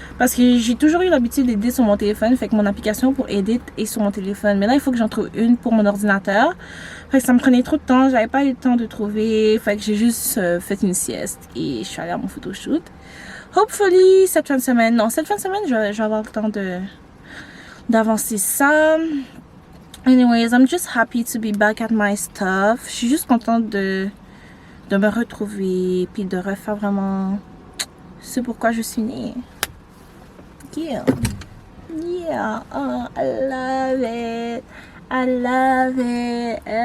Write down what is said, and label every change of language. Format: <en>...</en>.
<fr>Parce que j'ai toujours eu l'habitude d'Edit sur mon téléphone. Fait que mon application pour Edit est sur mon téléphone. Mais là, il faut que j'en trouve une pour mon ordinateur. Fait que ça me prenait trop de temps. J'avais pas eu le temps de trouver. Fait que j'ai juste fait une sieste. Et je suis allée à mon photoshoot.</fr> <en>Hopefully,</en> <fr>cette fin de semaine. Non, cette fin de semaine, je vais avoir le temps d'avancer ça.</fr> <en>Anyways, I'm just happy to be back at my stuff.</en> <fr>Je suis juste contente de me retrouver puis de refaire vraiment ce pourquoi je suis née. Yeah.</fr> <en>Oh, I love it. I love it.</en>